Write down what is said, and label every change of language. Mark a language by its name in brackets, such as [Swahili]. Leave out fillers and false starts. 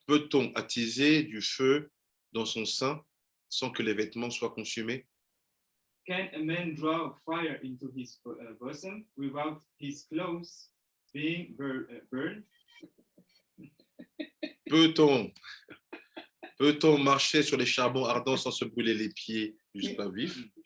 [French] Peut-on attiser du feu dans son sein sans que les vêtements soient consumés? [English] Can a man draw fire into his bosom without his clothes being burned? [French] Peut-on marcher sur les charbons ardents sans se brûler les pieds jusqu'à vif?